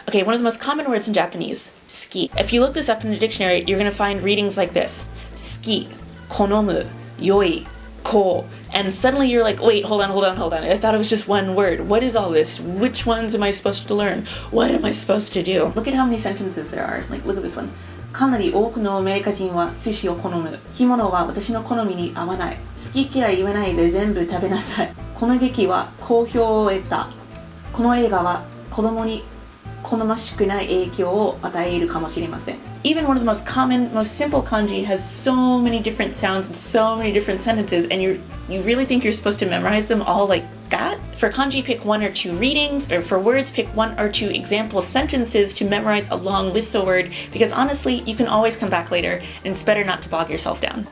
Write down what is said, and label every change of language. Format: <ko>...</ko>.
<en>Okay, one of the most common words in Japanese, ski. If you look this up in the dictionary, you're going to find readings like this: ski, konomu, yoi, ko. And suddenly you're like, wait, hold on. I thought it was just one word. What is all this? Which ones am I supposed to learn? What am I supposed to do? Look at how many sentences there are. Like, look at this one.</en> <ja>かなり多くのアメリカ人は寿司を好む。干物は私の好みに合わない。好き嫌い言わないで全部食べなさい。この劇は好評を得た。この映画は子供に好ましくない影響を与えるかもしれません。</ja> <en>Even one of the most common, most simple kanji has so many different sounds and so many different sentences, and you really think you're supposed to memorize them all like that? For kanji, pick 1 or 2 readings, or for words, pick 1 or 2 example sentences to memorize along with the word, because honestly, you can always come back later, and it's better not to bog yourself down.</en>